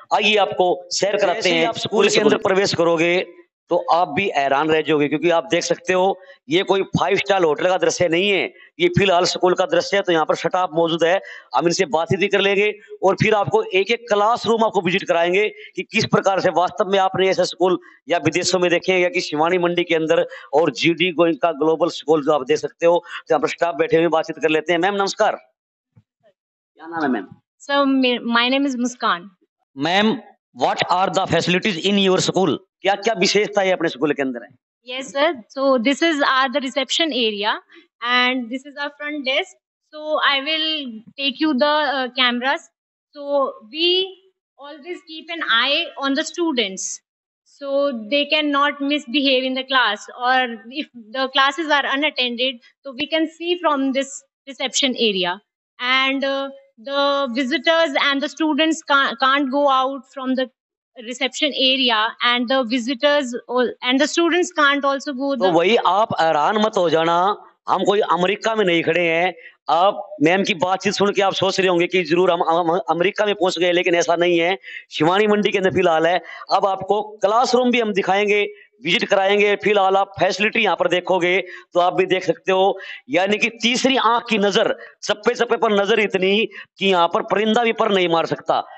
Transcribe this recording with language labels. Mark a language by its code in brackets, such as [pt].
[hi] आइए आपको शेयर कराते हैं। आप स्कूल के अंदर प्रवेश करोगे तो आप भी हैरान रह जाओगे, क्योंकि आप देख सकते हो ये कोई 5 स्टार होटल का दृश्य नहीं है, ये फिलहाल स्कूल का दृश्य है। तो यहाँ पर स्टाफ मौजूद है, हम इनसे बातचीत भी कर लेंगे और फिर आपको एक एक क्लासरूम आपको विजिट कराएंगे कि किस प्रकार से वास्तव में आपने ऐसे स्कूल या विदेशों में देखे हैं या कि शिवानी मंडी के अंदर और जीडी गोयनका ग्लोबल स्कूल जो आप देख सकते हो। तो यहाँ पर स्टाफ बैठे हुए बातचीत कर लेते हैं। मैम नमस्कार, क्या नाम है ma'am? [en] So my name is Muskan. [hi] Ma'am [en] What are the facilities in your school? [hi] क्या क्या विशेषता है अपने स्कूल के अंदर है? [en] Yes, sir. So this is the reception area, and this is our front desk. So I will take you the cameras. So we always keep an eye on the students, so they cannot misbehave in the class, or if the classes are unattended, so we can see from this reception area. And the visitors and the students can't go out from the reception area, and the visitors and the students can't also go [hi] तो वही आप हैरान मत हो जाना, हम कोई America में नहीं खड़े हैं। आप मैम की बातचीत सुन के आप सोच रहे होंगे कि जरूर हम अमेरिका में पहुंच गए, लेकिन ऐसा नहीं है। शिवानी मंडी के अंदर फिलहाल है। अब आपको क्लासरूम भी हम दिखाएंगे, विजिट कराएंगे। फिलहाल आप फैसिलिटी यहाँ पर देखोगे तो आप भी देख सकते हो, यानी कि तीसरी आंख की नजर, चप्पे चप्पे पर नजर इतनी कि यहाँ पर परिंदा भी पर नहीं मार सकता।